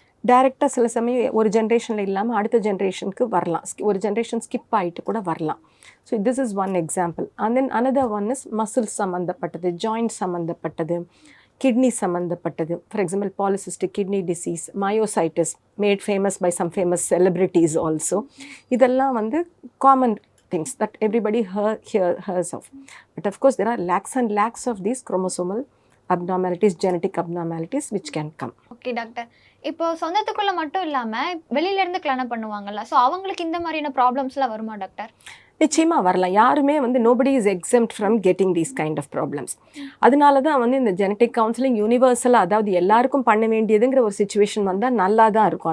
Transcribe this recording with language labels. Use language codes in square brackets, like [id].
[ta] டைரெக்டாக சில சமயம் ஒரு ஜென்ரேஷனில் இல்லாமல் அடுத்த ஜென்ரேஷனுக்கு வரலாம், ஒரு ஜென்ரேஷன் ஸ்கிப் ஆகிட்டு கூட வரலாம். [en] So this is one example. And then another one is muscles [ta] சம்மந்தப்பட்டது, ஜாயிண்ட் சம்மந்தப்பட்டது, கிட்னி சம்மந்தப்பட்டது. [en] For example polycystic kidney disease, myositis made famous by some famous celebrities also. [ta] இதெல்லாம் வந்து [en] Common things that everybody hears of. But of course there are lakhs and lakhs of these chromosomal abnormalities, genetic abnormalities which can come. [ta] Okay doctor, இப்போ சொந்தத்துக்குள்ள மட்டும் இல்லாமல் வெளியிலேருந்து கல்யாணம் பண்ணுவாங்கல்ல, so அவங்களுக்கு இந்த மாதிரியான ப்ராப்ளம்ஸ்லாம் வருமா டாக்டர்? நிச்சயமாக வரலாம். யாருமே வந்து [en] Nobody is exempt from getting these kind of problems. [ta] அதனால தான் வந்து இந்த ஜெனட்டிக் கவுன்சிலிங் யூனிவர்சலாக, அதாவது எல்லாருக்கும் பண்ண வேண்டியதுங்கிற ஒரு சுச்சுவேஷன் வந்தால் நல்லா தான் இருக்கும்.